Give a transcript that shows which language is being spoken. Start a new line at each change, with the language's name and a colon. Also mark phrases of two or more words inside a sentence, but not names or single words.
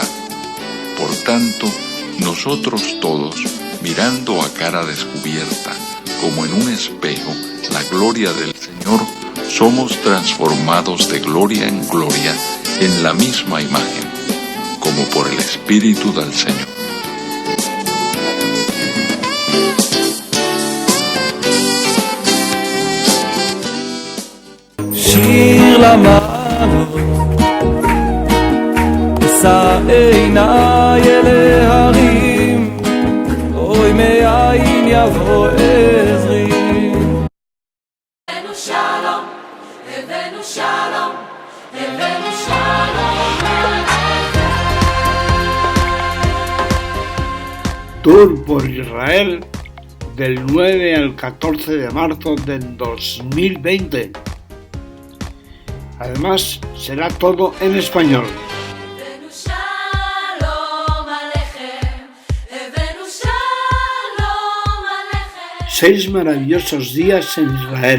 Spanish: Por tanto, nosotros todos, mirando a cara descubierta, como en un espejo, la gloria del Señor, somos transformados de gloria en gloria en la misma imagen, como por el Espíritu del Señor.
Hebrew: שיר למעלות, אשא עיניי אל ההרים, אוי מאין יבוא עזרי. הבאנו שלום, הבאנו שלום, הבאנו שלום עליכם.
Spanish: Tour por Israel del 9 al 14 de marzo del 2020. Además, será todo en español. 6 maravillosos días en Israel.